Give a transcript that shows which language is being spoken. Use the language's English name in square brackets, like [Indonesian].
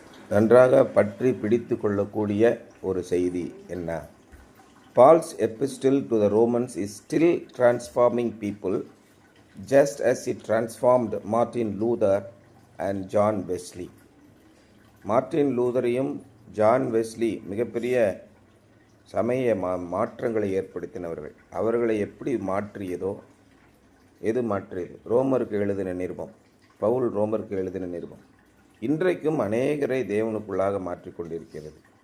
[Tamil] நன்றாக பற்றி பிடித்து கொள்ளக்கூடிய ஒரு செய்தி என்ன? [English] Paul's epistle to the Romans is still transforming people just as it transformed Martin Luther and John Wesley. [Tamil] Martin லூதரையும் John Wesley மிகப்பெரிய சமய மாற்றங்களை ஏற்படுத்தினவர்கள். அவர்களை எப்படி மாற்றியதோ, எது மாற்றியது? ரோமருக்கு எழுதின நிருபம், பவுல் ரோமருக்கு எழுதின நிருபம் இன்றைக்கும் அநேகரை தேவனுக்குள்ளாக மாற்றிக்கொண்டிருக்கிறது.